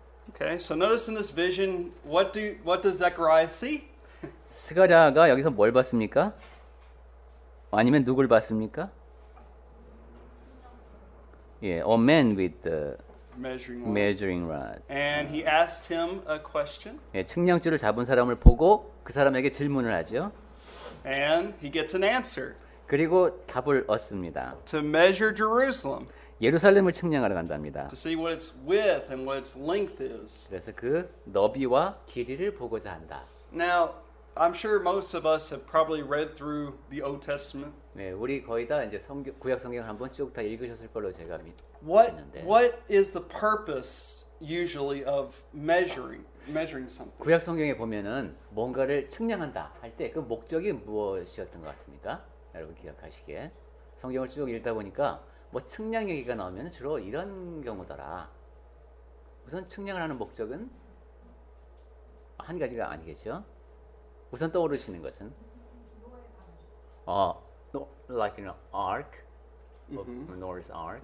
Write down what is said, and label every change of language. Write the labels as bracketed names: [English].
[English] Okay, so notice in this vision, what does Zechariah see? [Korean] 스가랴가 여기서 뭘 봤습니까? 아니면 누굴 봤습니까? [English] A man with the measuring rod. And he asked him a question, [Korean] 측량줄을 잡은 사람을 보고 그 사람에게 질문을 하죠. [English] and he gets an answer. [Korean] 그리고 답을 얻습니다. [English] To measure Jerusalem, [Korean] 예루살렘을 측량하러 간답니다. [English] to see what its width and what its length is. [Korean] 그래서 그 너비와 길이를 보고자 한다. [English] Now, I'm sure most of us have probably read through the Old Testament. [Korean] 네, 우리 거의 다 이제 구약 성경을 한번 쭉 다 읽으셨을 걸로 제가 [English] What [Korean] 믿는데. [English] is the purpose usually of measuring something? [Korean] 구약 성경에 보면은 뭔가를 측량한다 할 때 그 목적이 무엇이었던 것 같습니까? 여러분 기억하시기에 성경을 쭉 읽다 보니까 뭐 측량 얘기가 나오면 주로 이런 경우더라. 우선 측량을 하는 목적은 한 가지가 아니겠죠. 우선 떠오르시는 것은 [English] no, like an arc, Noah's Ark.